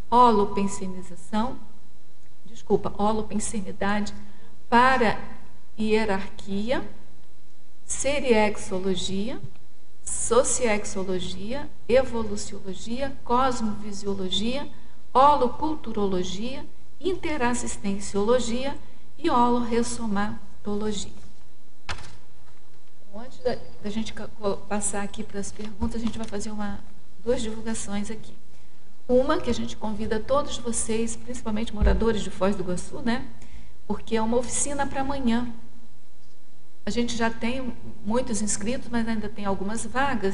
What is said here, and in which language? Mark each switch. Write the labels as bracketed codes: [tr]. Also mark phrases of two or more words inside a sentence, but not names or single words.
[pt] holopensenidade, para-hierarquia, seriexologia, sociexologia, evoluciologia, cosmovisiologia, holoculturologia, interassistenciologia e holoressomatologia. Antes da gente passar aqui para as perguntas, a gente vai fazer duas divulgações aqui. Uma que a gente convida todos vocês, principalmente moradores de Foz do Iguaçu, né? Porque é uma oficina para amanhã. A gente já tem muitos inscritos, mas ainda tem algumas vagas.